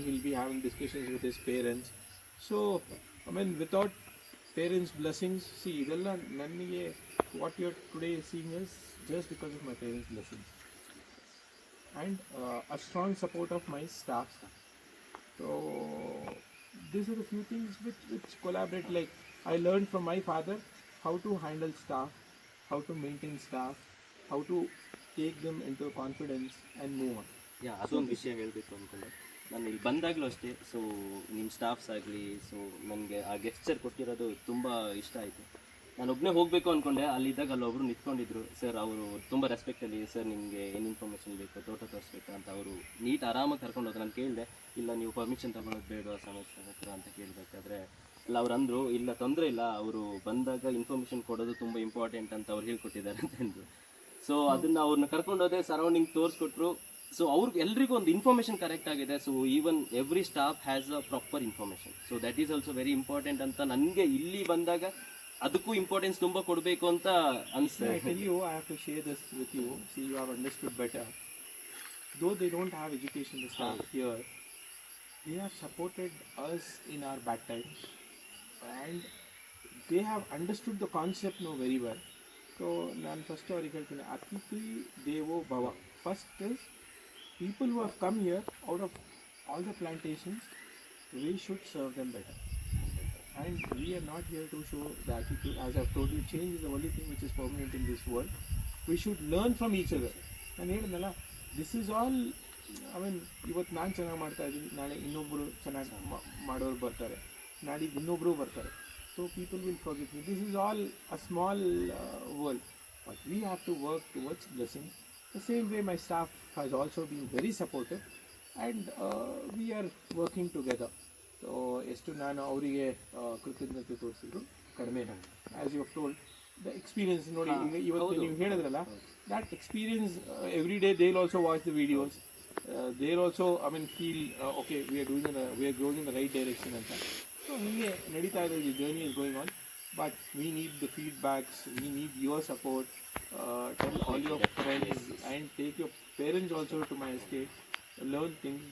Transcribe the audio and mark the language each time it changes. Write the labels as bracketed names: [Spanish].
[English] He'll be having discussions with his parents. So without parents' blessings, see, [Kannada] idella nanige [English] what you're today seeing is just because of my parents' blessings and a strong support of my staff. So these are the few things which collaborate. Like I learned from my father how to handle staff, how to maintain staff, how to take them into confidence and move on. [Kannada] ಅದೊಂದು ವಿಷಯ ಹೇಳಬೇಕು ಅಂದ್ಕೊಂಡೆ. ನಾನು ಇಲ್ಲಿ ಬಂದಾಗಲೂ ಅಷ್ಟೇ. So ನಿಮ್ಮ staffs ಆಗಲಿ, ಸೊ ನನಗೆ ಆ ಗೆಸ್ಚರ್ ಕೊಟ್ಟಿರೋದು ತುಂಬ ಇಷ್ಟ ಆಯಿತು. ನಾನು ಒಬ್ಬನೇ ಹೋಗಬೇಕು ಅಂದ್ಕೊಂಡೆ. ಅಲ್ಲಿದ್ದಾಗ ಅಲ್ಲೊಬ್ಬರು ನಿಂತ್ಕೊಂಡಿದ್ರು. ಸರ್ ಅವರು ತುಂಬ ರೆಸ್ಪೆಕ್ಟಲ್ಲಿ, ಸರ್ ನಿಮಗೆ ಏನು ಇನ್ಫಾರ್ಮೇಷನ್ ಬೇಕು, ತೋಟ ತೋರಿಸ್ಬೇಕಾ ಅಂತ ಅವರು ನೀಟ್ ಆರಾಮಾಗಿ ಕರ್ಕೊಂಡು ಹೋದ್ರು. ನಾನು ಕೇಳಿದೆ, ಇಲ್ಲ ನೀವು ಪರ್ಮಿಷನ್ ತೊಗೊಳೋದು ಬೇಡ ಸಮಸ್ಯೆ ಹತ್ರ ಅಂತ ಕೇಳಬೇಕಾದ್ರೆ ಇಲ್ಲ ಅವ್ರು ಅಂದರು, ಇಲ್ಲ ತೊಂದರೆ ಇಲ್ಲ, ಅವರು ಬಂದಾಗ ಇನ್ಫಾರ್ಮೇಷನ್ ಕೊಡೋದು ತುಂಬ ಇಂಪಾರ್ಟೆಂಟ್ ಅಂತ ಅವ್ರು ಹೇಳ್ಕೊಟ್ಟಿದ್ದಾರೆ ಅಂತಂದರು. ಸೊ ಅದನ್ನು ಅವ್ರನ್ನ ಕರ್ಕೊಂಡೋದೆ, ಸರೌಂಡಿಂಗ್ ತೋರಿಸ್ಕೊಟ್ರು. ಸೊ ಅವ್ರಿಗೆ ಎಲ್ರಿಗೂ ಒಂದು ಇನ್ಫಾರ್ಮೇಷನ್ ಕರೆಕ್ಟ್ ಆಗಿದೆ. [English] So even every staff has a proper information. So that is also very important [Kannada] ಅಂತ ನನಗೆ ಇಲ್ಲಿ ಬಂದಾಗ ಅದಕ್ಕೂ ಇಂಪಾರ್ಟೆನ್ಸ್ ತುಂಬ ಕೊಡಬೇಕು ಅಂತ ಅನಿಸ್ತದೆ. [English] I tell you, I have to share this with you. See, you have understood better. Though they don't have education, the staff here, they have supported us in our bad times, and they have understood the concept now very well. [Kannada] So, ನಾನು first ಅವ್ರಿಗೆ ಹೇಳ್ತೀನಿ, [Sanskrit] ಅತಿಥಿ ದೇವೋ ಭವ. [English] First is people who have come here out of all the plantations, we should serve them better. And we are not here to show the attitude. As I've told you, change is the only thing which is permanent in this world. We should learn from each other. [Kannada] ನಾನು ಹೇಳಿದ್ನಲ್ಲ, [English] this is all, [Kannada] ಇವತ್ತು ನಾನು ಚೆನ್ನಾಗಿ ಮಾಡ್ತಾ ಇದ್ದೀನಿ, ನಾಳೆ ಇನ್ನೊಬ್ಬರು ಚೆನ್ನಾಗಿ ಮಾಡೋರು ಬರ್ತಾರೆ, ನಾಡಿದ್ದು ಇನ್ನೊಬ್ಬರು ಬರ್ತಾರೆ. [English] So people will forget me. This is all a small world. But we have to work towards blessing. The same way my staff has also been very supportive, and we are working together. [Kannada] So ಎಷ್ಟು ನಾನು ಅವರಿಗೆ ಕೃತಜ್ಞತೆ ತೋರಿಸಿದ್ರು ಕಡಿಮೆ. [English] as you have told, the experience [Kannada] ನೋಡಿ, ಈಗ ಇವತ್ತು ನೀವು ಹೇಳಿದ್ರಲ್ಲ, [English] that experience every day they'll also watch the videos. They'll also feel okay, we are going in the right direction ಅಂತ. So [Kannada] ಹಿಂಗೆ ನಡೀತಾ ಇದೆ, [English] the journey is going on. But we need the feedbacks, we need your support. Tell all your friends and take your parents also to my estate. Learn things.